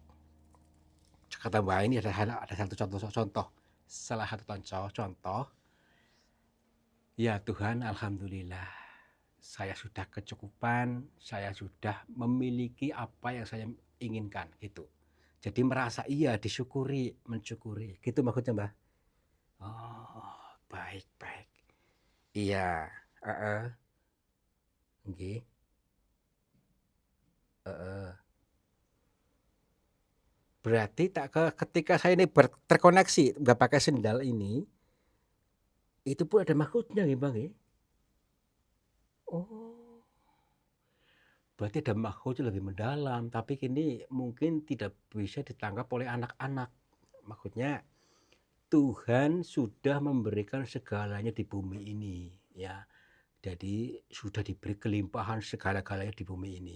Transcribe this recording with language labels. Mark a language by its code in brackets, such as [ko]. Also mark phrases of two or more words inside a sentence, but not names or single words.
[id] Kata Mbak ini ada satu contoh, salah satu contoh, ya Tuhan alhamdulillah saya sudah kecukupan, saya sudah memiliki apa yang saya inginkan, gitu. Jadi merasa iya disyukuri, mensyukuri, gitu maksudnya, Mbak? Oh, baik baik. Iya, heeh, nggih, heeh. Berarti ketika saya ini terkoneksi nggak pakai sendal ini, itu pun ada maksudnya nggih, Bang, nggih? Oh, berarti ada maksud yang lebih mendalam, tapi ini mungkin tidak bisa ditangkap oleh anak-anak. Maksudnya Tuhan sudah memberikan segalanya di bumi ini, ya. Jadi sudah diberi kelimpahan segala-galanya di bumi ini.